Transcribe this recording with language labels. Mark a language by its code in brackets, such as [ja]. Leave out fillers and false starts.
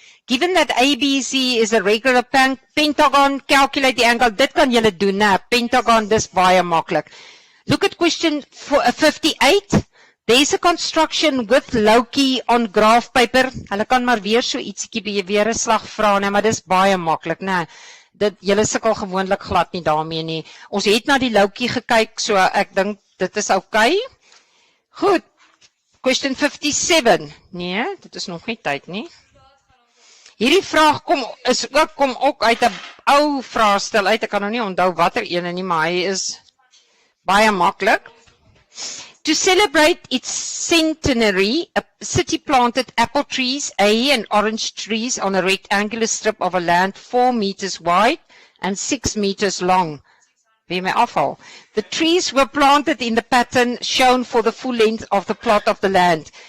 [en] Given that ABC is a regular pentagon, calculate the angle. [af] Dit kan julle doen, né? Pentagon, dis baie maklik. [en] Look at question 58. There's a construction with Loki on graph paper. [af] Hulle kan maar weer so ietsie weer 'n slag vra, né, maar dis baie maklik, né? Dit julle sukkel gewoonlik glad nie daarmee nie. Ons het na die Loki gekyk, so ek dink dit is okay. Goed. [en] Question 57. [af] Nee, dit is nog nie tyd nie. Hierdie vraag kom ook uit 'n ou vraestel uit. Ek kan nou nie onthou watter ene nie, maar hy is baie maklik. [en] To celebrate its centenary, a city planted apple trees, and orange trees on a rectangular strip of a land 4 meters wide and 6 meters long. [af] Wie my afval. [en] The trees were planted in the pattern shown for the full length of the plot of the land.